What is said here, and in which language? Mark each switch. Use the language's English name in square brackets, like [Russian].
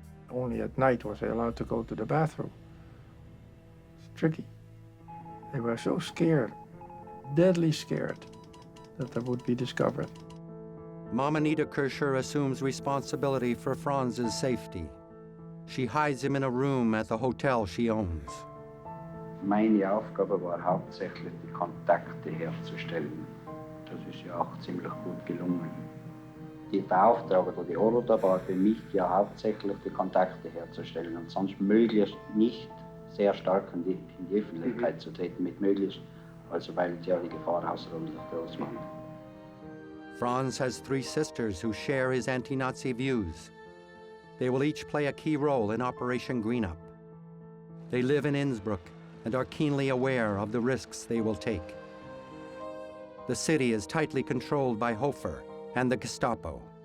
[English] Only at night was I allowed to go to the bathroom. It's tricky. They were so scared, deadly scared, that they would be discovered. Mama Niederkircher assumes responsibility for Franz's safety. She hides him in a room at the hotel she owns. [German] Meine Aufgabe war hauptsächlich, die Kontakte herzustellen. Das ist ja auch ziemlich gut gelungen. Die Beauftragte oder die Order war für mich ja hauptsächlich, die Kontakte herzustellen und sonst möglichst nicht sehr stark in die Öffentlichkeit zu treten, mit möglichst, also weil ja die Gefahr außerordentlich groß war. [English] Franz has 3 sisters who share his anti-Nazi views. They will each play a key role in Operation Greenup. They live in Innsbruck and are keenly aware of the risks they will take. The city is tightly controlled by Hofer and the Gestapo.